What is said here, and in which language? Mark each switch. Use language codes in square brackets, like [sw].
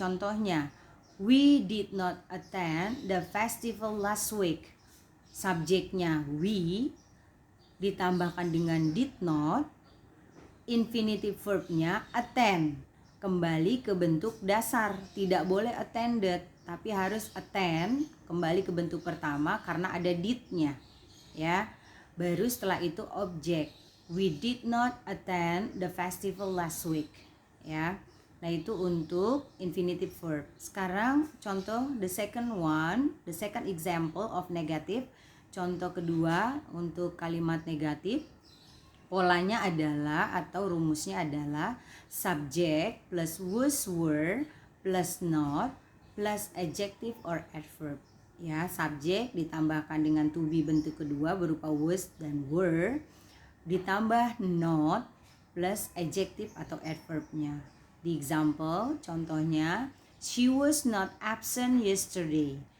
[id] Contohnya [en] we did not attend the festival last week. [id] Subjeknya we ditambahkan dengan did not, infinitive verbnya attend, kembali ke bentuk dasar, tidak boleh attended tapi harus attend, kembali ke bentuk pertama karena ada did-nya ya. Baru setelah itu objek, [en] we did not attend the festival last week [id] ya. Nah, itu untuk infinitive verb. Sekarang contoh [en] the second example of negative. [id] Contoh kedua untuk kalimat negatif, polanya adalah atau rumusnya adalah [en] subject plus was, were plus not plus adjective or adverb [id] ya, subjek ditambahkan dengan to be bentuk kedua berupa was dan were, ditambah not plus adjective atau adverbnya. Di [en] example, [id] contohnya, [en] she was not absent yesterday.